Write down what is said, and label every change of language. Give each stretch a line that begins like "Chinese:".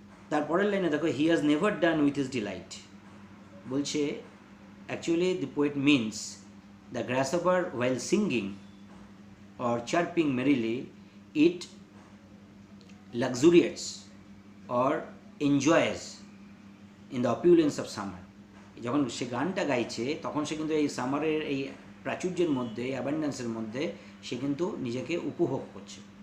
Bangla: তারপরের লাইনে দেখো,
English: He has never done with his delight. বলছে actually the poet means the grasshopper while singing or chirping merrily, it luxuriates or enjoys in the opulence of summer.
Bangla: যখন সে গানটা গাইছে তখন সে কিন্তু এই সামারের এই প্রাচুর্যের মধ্যে, অ্যাবান্ডেন্সের মধ্যে সে কিন্তু নিজেকে উপভোগ করছে।